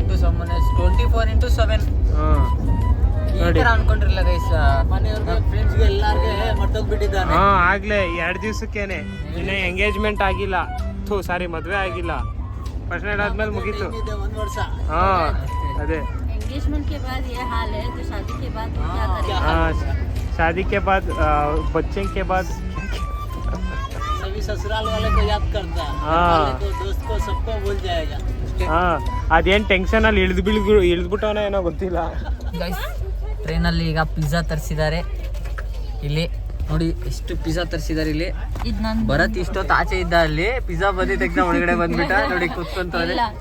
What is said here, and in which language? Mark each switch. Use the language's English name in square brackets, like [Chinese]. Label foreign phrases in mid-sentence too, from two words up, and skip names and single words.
[Kannada] 24/7 ಈ ಥರ ಅನ್ಕೊಂಡಿರಲಿಲ್ಲ ಗೈಸ್. ಮನೆಯವ್ರಿಗೆ ಫ್ರೆಂಡ್ಸ್ಗೆ ಎಲ್ಲಾರ್ಗೆ ಮರ್ತೋಗ್ಬಿಟ್ಟಿದ್ದಾನೆ. ಹಾಂ ಆಗಲೇ 2 ದಿವಸಕ್ಕೇನೆ, ಇನ್ನೂ ಎಂಗೇಜ್ಮೆಂಟ್ ಆಗಿಲ್ಲ, ಸಾರಿ ಮದುವೆ ಆಗಿಲ್ಲ, [English] first night [Kannada] ಆದ್ಮೇಲೆ ಮುಗೀತು. 1 ವರ್ಷ. ಹಾಂ ಅದೇ [Hindi] एंगेजमेंट के बाद ये हाल है तो शादी के बाद क्या करें? हाँ, शादी के बाद बच्चे के बाद सभी ससुराल वाले को याद करता है, हाँ। वाले को, दोस्त को, सबको भूल जाएगा. [Kannada] ಹಾಂ ಅದೇನು ಟೆನ್ಷನಲ್ಲಿ ಇಳಿದ್ಬಿಟ್ಟವನ ಏನೋ ಗೊತ್ತಿಲ್ಲ. ಗೈಸ್ ಟ್ರೈನಲ್ಲಿ ಈಗ ಪಿಜ್ಜಾ ತರಿಸಿದ್ದಾರೆ. ಇಲ್ಲಿ ನೋಡಿ ಎಷ್ಟು ಪಿಜ್ಜಾ ತರಿಸಿದ್ದಾರೆ. ಇಲ್ಲಿ ಇದು ನನ್ನ ಭರತ್ ಇಷ್ಟೊತ್ತು ಆಚೆ ಇದ್ದ, ಅಲ್ಲಿ ಪಿಜ್ಜಾ ಬಂದಿ ತೆಗ್ದ ಒಳಗಡೆ ಬಂದ್ಬಿಟ್ಟ. ನೋಡಿ ಕೂತ್ಕೊಂತವ್ರೆ.